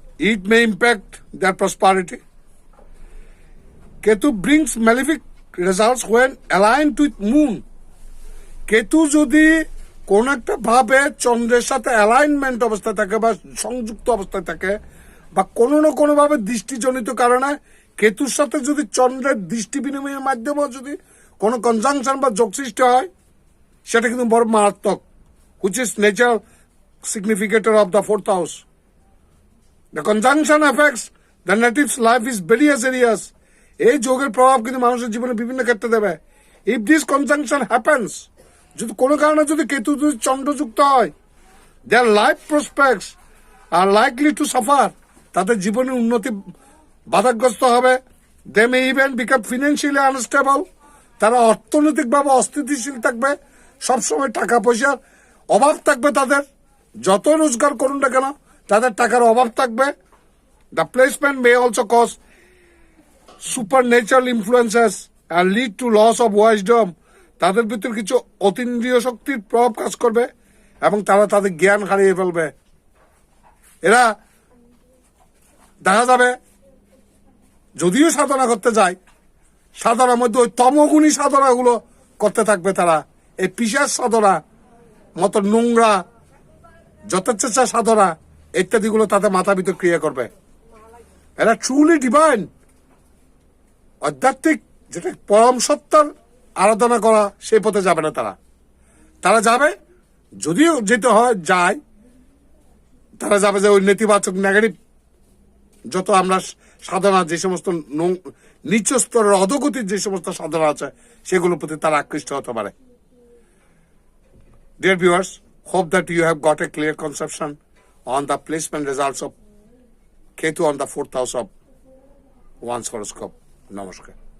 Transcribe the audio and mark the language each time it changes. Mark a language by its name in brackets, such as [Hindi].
[English] It may impact their prosperity. Ketu brings malefic results when aligned with moon. [Bangla] Ketu যদি কোন একটা ভাবে চন্দ্রের সাথে অ্যালাইনমেন্ট অবস্থায় থাকে বা সংযুক্ত অবস্থায় থাকে বা কোনো না কোনো ভাবে দৃষ্টিজনিত কারণে কেতুর সাথে যদি চন্দ্রের দৃষ্টি বিনিময়ের মাধ্যমে যদি কোনো কনজাংশন বা যোগ সৃষ্টি হয়, সেটা কিন্তু বড় মারাত্মক, [English] which is nature significator of the fourth house. The conjunction affects the native's life is very serious. [Bangla] এই যোগের প্রভাব কিন্তু মানুষের জীবনে বিভিন্ন ক্ষেত্রে দেবে। [English] If this conjunction happens, [Bangla] যদি কোনো কারণে যদি কেতু যদি চন্দ্রযুক্ত হয়, [English] their life prospects are likely to suffer. [Bangla] তাদের জীবনের উন্নতি বাধাগ্রস্ত হবে। [English] They may even become financially unstable. [Bangla] তারা অর্থনৈতিকভাবে অস্থিতিশীল থাকবে, সবসময় টাকা পয়সার অভাব থাকবে তাদের, যত রোজগার করুন না কেন তাদের টাকার অভাব থাকবে। [English] The placement may also cause supernatural influences and lead to loss of wisdom. [Bangla] তাদের ভিতর কিছু অতীন্দ্রিয় শক্তির প্রভাব কাজ করবে এবং তারা তাদের জ্ঞান হারিয়ে ফেলবে। এরা দেখা যাবে যদিও সাধনা করতে যায়, সাধনার মধ্যে ওই তমগুণী সাধনাগুলো করতে থাকবে তারা। এই পিশাচ সাধনা মতো নোংরা যথেচ্ছা সাধনা ইত্যাদিগুলো তাদের মাথা ভিতর ক্রিয়া করবে। এরা ট্রুলি ডিভাইন আধ্যাত্মিক যেটা পরম সত্তার আরাধনা করা সেই পথে যাবে না তারা। তারা যাবে, যদিও যেতে হয় যায়, তারা যাবে যে ওই নেতিবাচক নেগেটিভ যত আমরা সাধনা যে সমস্ত নিচ স্তরের অধোগতির যে সমস্ত সাধনা আছে সেগুলোর প্রতি তারা আকৃষ্ট হতে পারে। [English] Dear viewers, hope that you have got a clear conception on the placement results of Ketu on the fourth house of one's horoscope. Namaskar.